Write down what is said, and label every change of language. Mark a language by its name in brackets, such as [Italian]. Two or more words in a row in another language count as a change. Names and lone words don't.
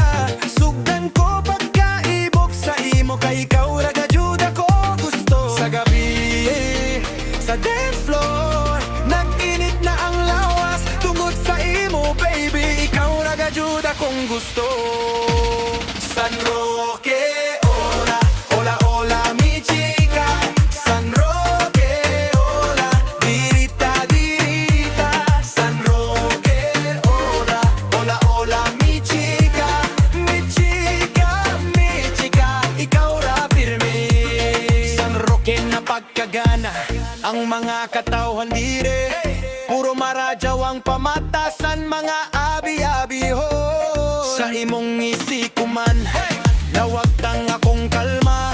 [Cebuano] Sugdan ko pagkaibok sa imo, kay ikaw ragajuda ko gusto. Sa gabi, sa dance floor, nag-init na ang lawas. Tungod sa imo baby, ikaw ragajuda kong gusto. San Roque, [Spanish] hola, hola, hola mi chica. San Roque, hola, [Cebuano] dirita, dirita. San Roque, [Spanish] hola, hola, hola mi chica. Mi chica, mi chica, [Cebuano] ikaw ra pirmi. San Roque na pagkagana, ang mga katawhan dire. Puro maradyaw ang pamatasan, mga abi-abi ho. Sa imong isikuman, nawagtang akong kalma.